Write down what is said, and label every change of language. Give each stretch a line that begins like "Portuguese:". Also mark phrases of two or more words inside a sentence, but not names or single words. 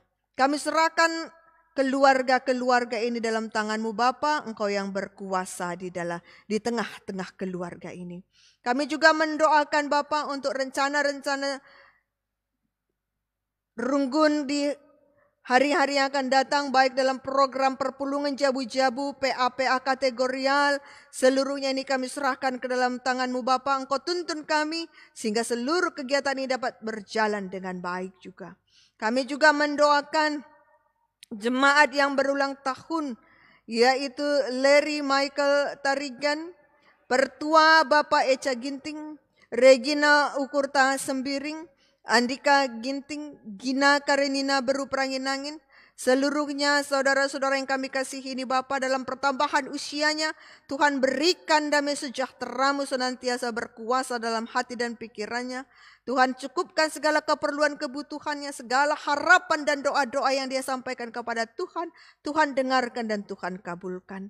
Indonesian: Kami serahkan keluarga-keluarga ini dalam tangan-Mu Bapa, Engkau yang berkuasa di tengah-tengah keluarga ini. Kami juga mendoakan Bapa untuk rencana-rencana Runggun di hari-hari yang akan datang, baik dalam program
Batak Karo: perpulungan jabu-jabu,
Indonesian: PA-PA kategorial, seluruhnya ini kami serahkan ke dalam tangan-Mu Bapa. Engkau tuntun kami sehingga seluruh kegiatan ini dapat berjalan dengan baik juga. Kami juga mendoakan jemaat yang berulang tahun, yaitu Larry Michael Tarigan, Pertua Bapak Eca Ginting, Regina Ukurta Sembiring, Andika Ginting, Gina Karenina Beru Pranginangin, seluruhnya saudara-saudara yang kami kasihi ini Bapa, dalam pertambahan usianya, Tuhan berikan damai sejahtera-Mu senantiasa berkuasa dalam hati dan pikirannya. Tuhan cukupkan segala keperluan kebutuhannya, segala harapan dan doa-doa yang dia sampaikan kepada Tuhan, Tuhan dengarkan dan Tuhan kabulkan.